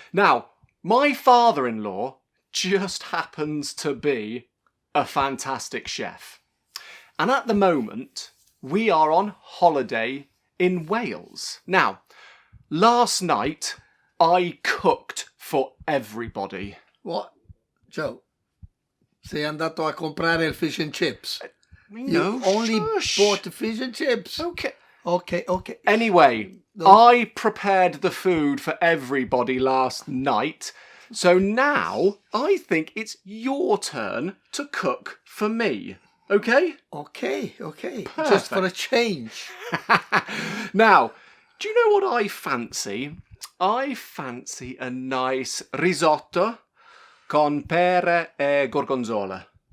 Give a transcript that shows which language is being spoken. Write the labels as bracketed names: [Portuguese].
[English] Now, my father-in-law just happens to be a fantastic chef. And at the moment, we are on holiday in Wales. Now, last night I cooked for everybody. What? [Italian] Joe, sei andato a comprare il fish and chips? [English] No, You only shush. bought the fish and chips? Okay. Okay. Anyway, No. I prepared the food for everybody last night. So now I think it's your turn to cook for me. Okay? Okay. Perfect. Just for a change. Now, do you know what I fancy? I fancy a nice risotto [Italian] con pere e gorgonzola.